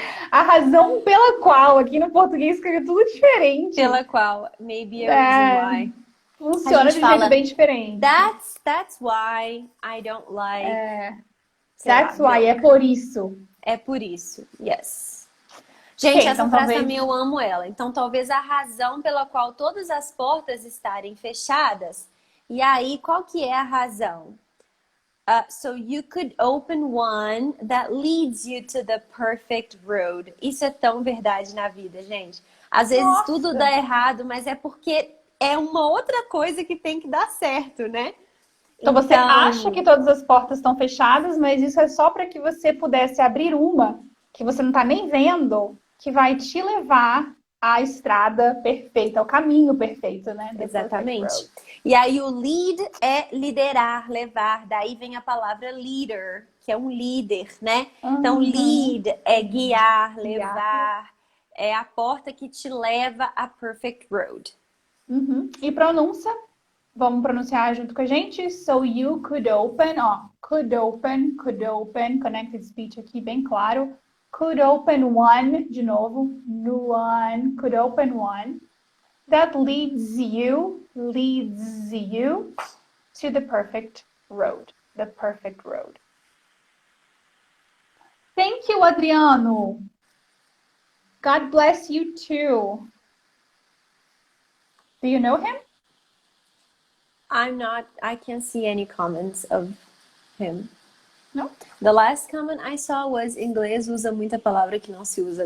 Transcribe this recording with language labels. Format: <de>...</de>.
<pt>A razão pela qual, aqui no português escreve tudo diferente. Pela qual,</pt> <en>maybe a reason why.</en> <pt>Funciona de um jeito bem diferente.</pt> <en>That's why I don't like. That's why,</en> <pt>é por isso. É por isso,</pt> <en>yes.</en> <pt>Gente, essa então, frase também eu amo ela. Então, talvez a razão pela qual todas as portas estarem fechadas. E aí, qual que é a razão?</pt> <en>So you could open one that leads you to the perfect road.</en> <pt>Isso é tão verdade na vida, gente. Às vezes tudo dá errado, mas é porque é uma outra coisa que tem que dar certo, né? Então você acha que todas as portas estão fechadas, mas isso é só para que você pudesse abrir uma que você não está nem vendo, que vai te levar à estrada perfeita, ao caminho perfeito, né? Exatamente. E aí o lead é liderar, levar. Daí vem a palavra leader, que é um líder, né? Então lead é guiar, levar. É a porta que te leva à</pt> <en>perfect road.</en> <pt>E pronúncia? Vamos pronunciar junto com a gente?</pt> <en>So you could open, could open, connected speech</en> <pt>aqui bem claro.</pt> <en>Could open one, de novo, one, could open one. That leads you to the perfect road. The perfect road. Thank you, Adriano. God bless you too. Do you know him? I can't see any comments of him.</en> <pt>Não?</pt> <en>The last comment I saw was</en> <pt>inglês usa muita palavra que não se usa.</pt>